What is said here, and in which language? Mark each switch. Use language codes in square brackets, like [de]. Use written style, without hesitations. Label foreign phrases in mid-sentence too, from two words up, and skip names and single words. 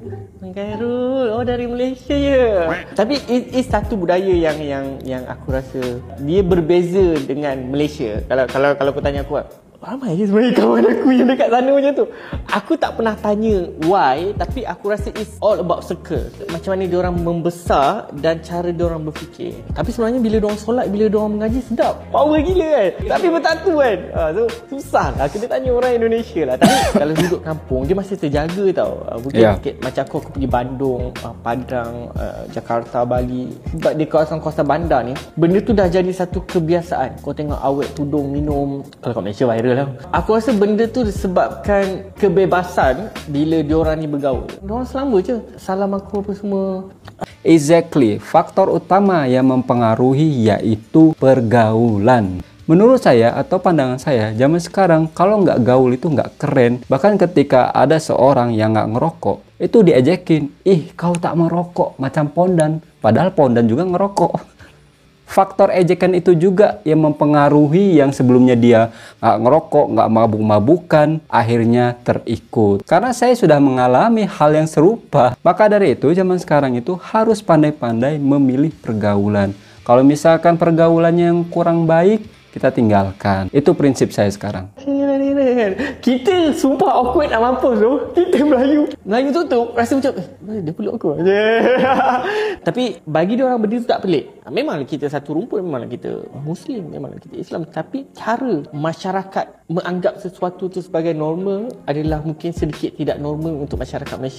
[ms] Abang Khairul, oh dari Malaysia ya. Tapi it's satu budaya yang aku rasa dia berbeza dengan Malaysia. Kalau kau tanya aku, ramai je sebenarnya kawan aku yang dekat sana macam tu. Aku tak pernah tanya why, tapi aku rasa [en] it's all about circle. [ms] Macam mana diorang membesar dan cara diorang berfikir. Tapi sebenarnya bila diorang solat, bila diorang mengaji, sedap. Power gila kan. Tapi bertatu kan. So susah lah. Kena tanya orang Indonesia lah. Tapi kalau duduk kampung, dia masih terjaga tau. Mungkin macam aku pergi Bandung, Padang, Jakarta, Bali. Sebab di kawasan-kawasan bandar ni, benda tu dah jadi satu kebiasaan. Kau tengok awet tudung minum. Kalau kat Malaysia viral lah. Aku rasa benda tu disebabkan kebebasan bila diorang ni bergaul. Diorang selamba je salam aku apa semua. [en] Exactly, [id] faktor utama yang mempengaruhi yaitu pergaulan. Menurut saya atau pandangan saya, zaman sekarang kalau nggak gaul itu nggak keren. Bahkan ketika ada seorang yang nggak ngerokok, itu diejekin, [ms] ih kau tak merokok macam pondan. [id] Padahal pondan juga ngerokok. Faktor ejekan itu juga yang mempengaruhi yang sebelumnya dia nggak ngerokok, nggak mabuk-mabukan, akhirnya terikut. Karena saya sudah mengalami hal yang serupa. Maka dari itu zaman sekarang itu harus pandai-pandai memilih pergaulan. Kalau misalkan pergaulannya yang kurang baik, kita tinggalkan. Itu prinsip saya sekarang. [ms] Kita sumpah awkward nak mampus tu. Kita Melayu tutup. Rasa macam dia peluk aku. Tapi bagi dia orang benda tu tak pelik. Memanglah kita satu rumpun, memanglah kita Muslim, memanglah kita Islam. Tapi cara masyarakat menganggap sesuatu tu sebagai normal adalah mungkin sedikit tidak normal untuk masyarakat Malaysia.